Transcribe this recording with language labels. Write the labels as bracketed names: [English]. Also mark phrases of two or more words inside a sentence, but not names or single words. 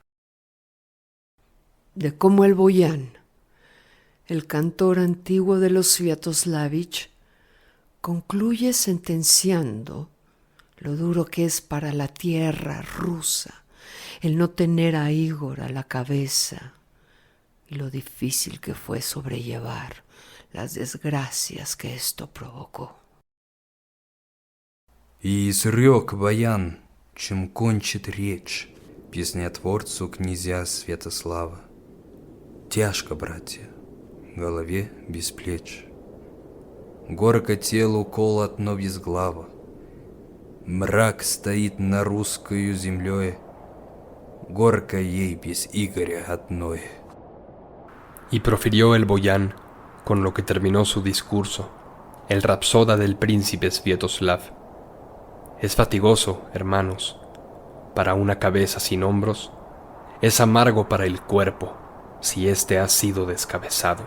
[Spanish] De cómo el Boyán, El cantor antiguo de los Sviatoslavich concluye sentenciando lo duro que es para la tierra rusa el no tener a Igor a la cabeza y lo difícil que fue sobrellevar las desgracias que esto provocó. [Russian] И изрек баян, чем кончит речь, песнятворцу князя Святослава. Тяжко, братья, голове без плеч. Горко телу колот, но безглаво. Мрак стоит на русскою землей, горко ей без Игоря одной. [Spanish] Y profirió el boyán, con lo que terminó su discurso, el rapsoda del príncipe Sviatoslav. Es fatigoso, hermanos, para una cabeza sin hombros, es amargo para el cuerpo, si éste ha sido descabezado.